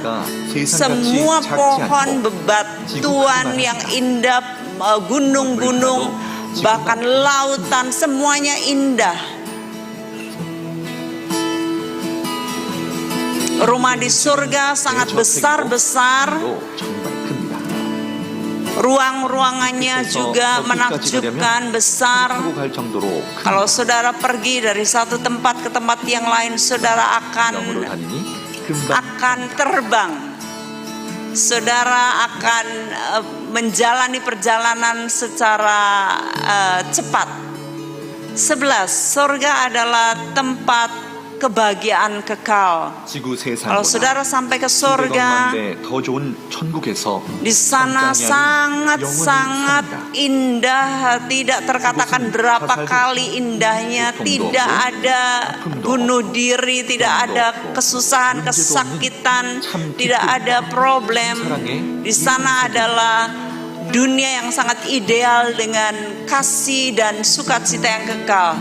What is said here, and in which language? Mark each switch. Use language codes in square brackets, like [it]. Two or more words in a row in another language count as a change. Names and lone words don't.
[id] Semua pohon, bebatuan yang indah, gunung-gunung, bahkan lautan, semuanya indah. Rumah di surga sangat besar-besar. Ruang-ruangannya juga menakjubkan, besar. [ko] 갈 정도로 큰 [id] Kalau saudara pergi dari satu tempat ke tempat yang lain, saudara [ko] 영으로 다니니 금방 [id] akan terbang. Saudara akan menjalani perjalanan secara cepat. 11. Surga adalah tempat kebahagiaan kekal. [ko] 지구 [id] Kalau saudara [ko] 세상보다 [id] sampai ke surga, [ko] 더 좋은 천국에서 [id] di sana sangat-sangat indah, tidak terkatakan berapa kali indahnya, tidak ada bunuh diri, tidak ada kesusahan, kesakitan, tidak ada problem. Di sana adalah dunia yang sangat ideal dengan kasih dan sukacita yang kekal.